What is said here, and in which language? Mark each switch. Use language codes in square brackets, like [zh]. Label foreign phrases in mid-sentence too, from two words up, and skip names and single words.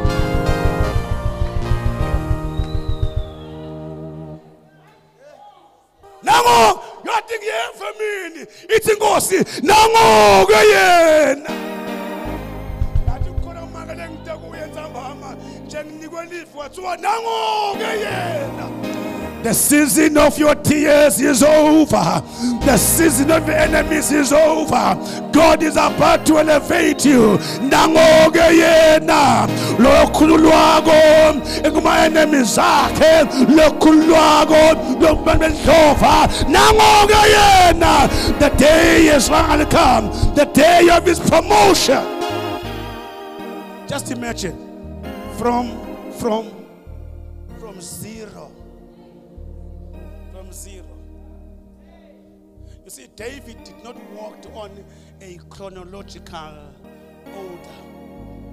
[ss] Nango yathi ngiyefe mina ithi inkosi nango ke yena. Yathi ukhona umakele ngiteke uyenza mama njenginikwe live wathiwa nango ke yena. [en] The season of your tears is over. The season of your enemies is over. God is about to elevate you. [ss] Nango ke yena. Lo khululwako ekuma enemies akhe. Lo khululwako lo bandlova. Nango ke yena. [en] The day is going to come. The day of his promotion. Just imagine from zero. Zero. You see, David did not walk on a chronological order.